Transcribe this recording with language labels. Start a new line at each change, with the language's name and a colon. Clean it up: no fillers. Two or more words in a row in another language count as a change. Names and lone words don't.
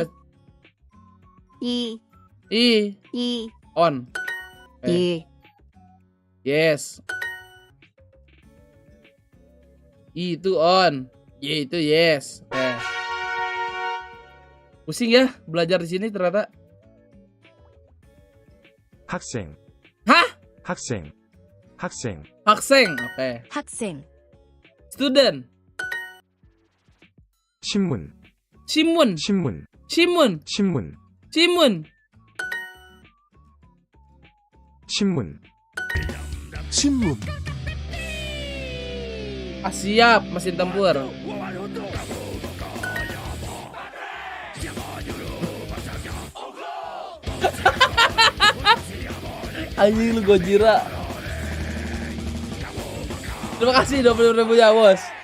English: Let's-
Korean: 이,
English: I. On.
Korean: 이,
Indonesian: Yes. I itu on. Y itu yes. Oke. Pusing ya belajar di sini ternyata.
Korean: 학생. Hah? 학생. 학생.
Indonesian: Hakseng. Oke.
Korean: 학생.
English: Student.
Korean: 신문. Simun. 신문. Simun. 신문. Simun. 신문. 신문.
Indonesian: Siap mesin tempur. Anjing lu Gojira. Terima kasih 20.000 ya bos.